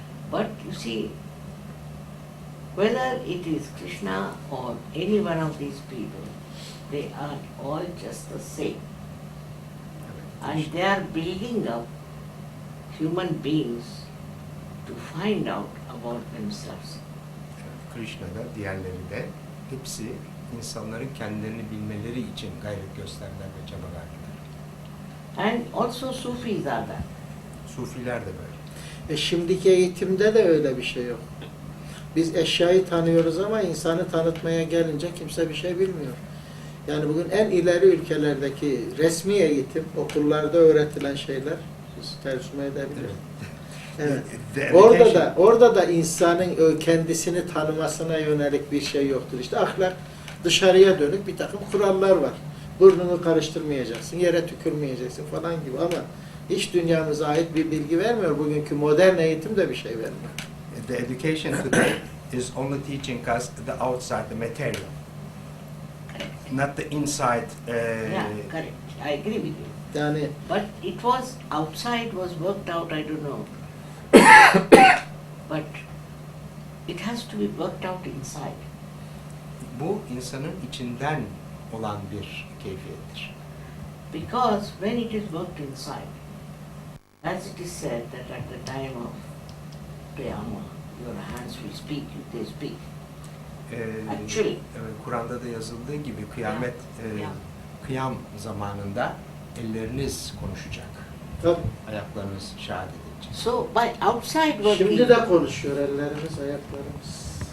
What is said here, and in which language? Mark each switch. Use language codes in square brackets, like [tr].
[en] But you see, whether it is Krishna or any one of these people, they are all just the same. And they are building up human beings to find out about themselves. [tr] Krishna'da, diğerleri de hepsi insanların kendilerini bilmeleri için gayret gösterdiler ve çaba verdiler. [en] And also Sufis are that. [tr] Sufiler de böyle. Şimdiki eğitimde de öyle bir şey yok. Biz eşyayı tanıyoruz ama insanı tanıtmaya gelince kimse bir şey bilmiyor. Yani bugün en ileri ülkelerdeki resmi eğitim, okullarda öğretilen şeyler, siz tercüme edebilirsiniz. Evet. [en] The [tr] Orada da insanın kendisini tanımasına yönelik bir şey yoktur. İşte ahlak dışarıya dönük bir takım kurallar var. Burnunu karıştırmayacaksın, yere tükürmeyeceksin falan gibi ama iç dünyamıza ait bir bilgi vermiyor. Bugünkü modern eğitim de bir şey vermiyor. [en] The education today is only teaching us the outside, the material, not the inside. Yeah, correct. I agree with you. [tr] Yani [en] But it was outside was worked out, I don't know. But it has to be worked out inside. [tr] Bu insanın içinden olan bir keyfiyettir. [en] Because when it is worked inside, as it is said that at the time of Qiyamah, your hands will speak if they speak. Actually. [tr] Kur'an'da da yazıldığı gibi kıyamet, kıyam zamanında elleriniz konuşacak, tabii, ayaklarınız şehadet edecek. [en] So by outside working, [tr] şimdi de konuşuyor ellerimiz, ayaklarımız.